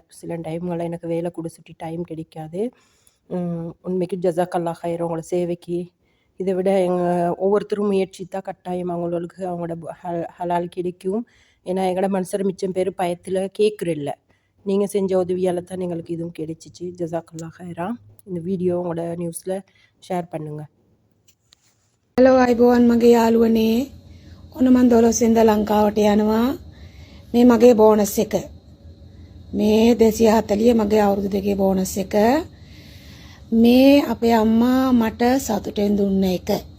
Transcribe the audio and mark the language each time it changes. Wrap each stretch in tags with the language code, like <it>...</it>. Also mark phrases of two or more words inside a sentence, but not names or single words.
<ta>சில டைம்களில் எனக்கு வேலை கொடுத்துட்டு டைம் கிடைக்காது. உண்மைக்கு</ta> <ar>جزاك الله خير</ar> <ta>உங்களோட சேவைக்கு. இதை விட ஒவ்வொருத்தரும் முயற்சித்தா கட்டாயம் அவங்களுக்கு அவங்களோட ஹலால் கிடைக்கும். ஏன்னா எங்களோட மனுஷர் மிச்சம் பேர் பயத்தில் கேட்குறில்ல. நீங்கள் செஞ்ச உதவியால் தான் எங்களுக்கு இதுவும் கிடைச்சிச்சு.</ta> <ar>جزاك الله خيرا.</ar> <ta>இந்த வீடியோ உங்களோட நியூஸில் ஷேர் பண்ணுங்கள்.</ta> <si>හලෝ අයිබෝවන් මගේ යාළුවනේ. ඔන්න මන් 12 වෙනිදා ලංකාවට යනවා. මේ මගේ බෝනස් එක. මේ 240 මගේ අවුරුදු දෙකේ බෝනස් එක. මේ අපේ අම්මා මට සතුටෙන් දුන්න එක.</si>